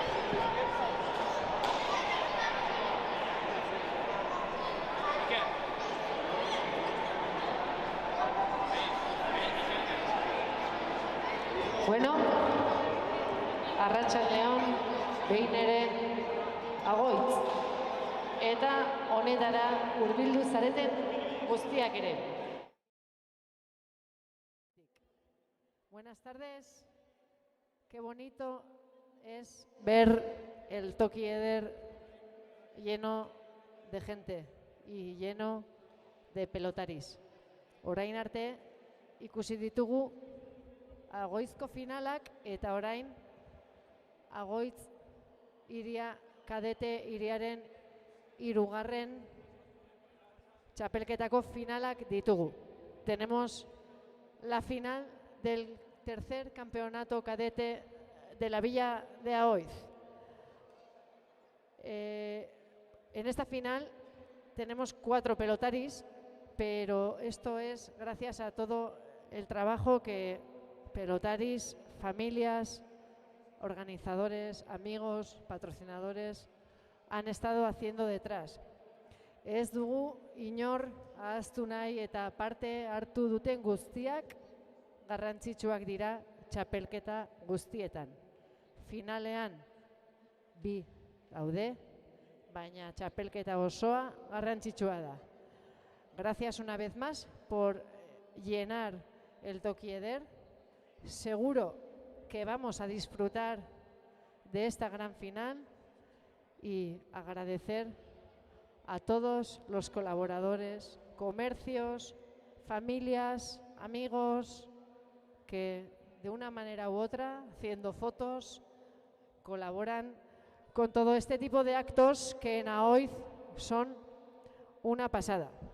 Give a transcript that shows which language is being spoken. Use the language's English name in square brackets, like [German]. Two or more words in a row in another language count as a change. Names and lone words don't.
[Basque] Bueno, arratsaldeon behin ere Agoitz eta honetara hurbildu zareten guztiak ere. [Spanish] Buenas tardes. Qué bonito es ver el Toki Eder lleno de gente y lleno de pelotaris. [Basque] Orain arte ikusi ditugu Agoizko finalak eta orain Agoitz hiria kadete hiriaren 3. txapelketako finalak ditugu. [Spanish] Tenemos la final del tercer campeonato cadete de la Villa de Aoiz. En esta final tenemos 4 pelotaris, pero esto es gracias a todo el trabajo que pelotaris, familias, organizadores, amigos, patrocinadores han estado haciendo detrás. [Basque] Ez dugu inor ahaztu nahi eta parte hartu duten guztiak garrantzitsuak dira txapelketa guztietan. Finalean 2 daude, baina txapelketa osoa garrantzitsua da. [Spanish] Gracias una vez más por llenar el Toki Eder. Seguro que vamos a disfrutar de esta gran final y agradecer a todos los colaboradores, comercios, familias, amigos que de una manera u otra, haciendo fotos, colaboran con todo este tipo de actos que en Aoiz son una pasada.